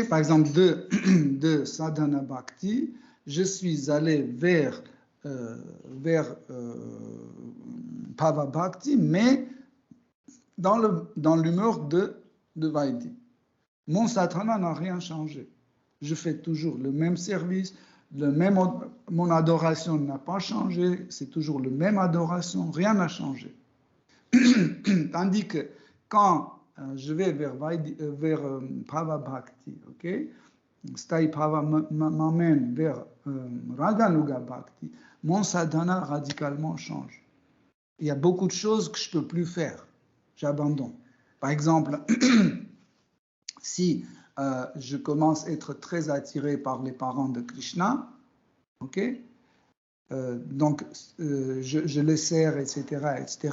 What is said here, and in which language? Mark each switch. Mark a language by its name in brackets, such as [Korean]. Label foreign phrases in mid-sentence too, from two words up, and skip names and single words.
[French] Par exemple, de sadhana bhakti, je suis allé vers Bhava Bhakti, mais dans l'humeur de Vaidhi. Mon sadhana n'a rien changé. Je fais toujours le même service, mon adoration n'a pas changé, c'est toujours la même adoration, rien n'a changé. Tandis que quand je vais vers Bhava Bhakti, ok? Sthai Bhava m'amène vers Raganuga Bhakti, mon sadhana radicalement change. Il y a beaucoup de choses que je ne peux plus faire. J'abandonne. Par exemple, si je commence à être très attiré par les parents de Krishna, ok? Donc, je les sers, etc., etc.